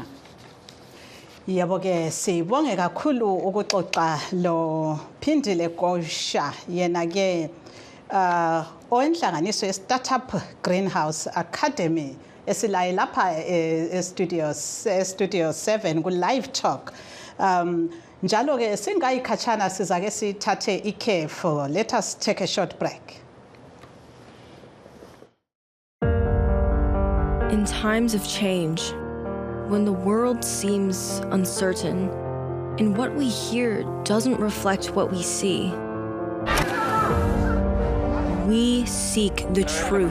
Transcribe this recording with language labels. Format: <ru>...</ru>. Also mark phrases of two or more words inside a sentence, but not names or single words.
<nd>Yebo ke sibonge kakhulu ukuxoxa lo Phindile Gosha, yena ke owenhlanganiso ye-Startup Greenhouse Academy esilaye lapha e-studio 7 ku-LiveTalk. Njalo ke singayikhatshana sizake sithathe ikhefu.</nd> <en>Let us take a short break. In times of change, when the world seems uncertain and what we hear doesn't reflect what we see, we seek the truth.</en>